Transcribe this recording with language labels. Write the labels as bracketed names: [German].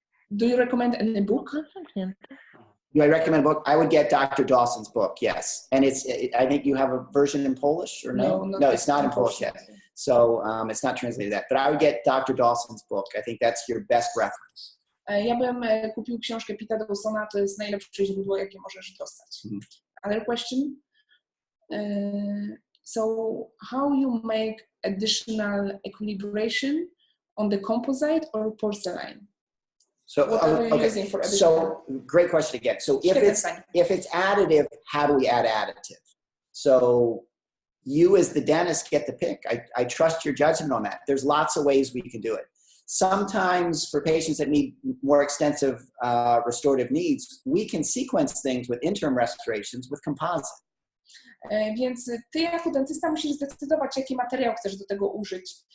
[English] Do you recommend any book? Do I recommend a book? I would get Dr. Dawson's book, yes. And I think you have a version in Polish or no? No, it's not in Polish yet. So it's not translated that. But I would get Dr. Dawson's book. I think that's your best reference. [Polish] Ja bym kupił książkę Pita Dawsona, to jest najlepsze źródło, jakie możesz dostać. [English] Other question? So how you make additional equilibration on the composite or porcelain? So, What are you using for addition? so great question again. So if it's additive, how do we add additive? So you as the dentist get to pick. I trust your judgment on that. There's lots of ways we can do it. Sometimes for patients that need more extensive restorative needs, we can sequence things with interim restorations with composite. [Polish] Więc ty jako dentysta musisz zdecydować, jaki materiał chcesz do tego użyć.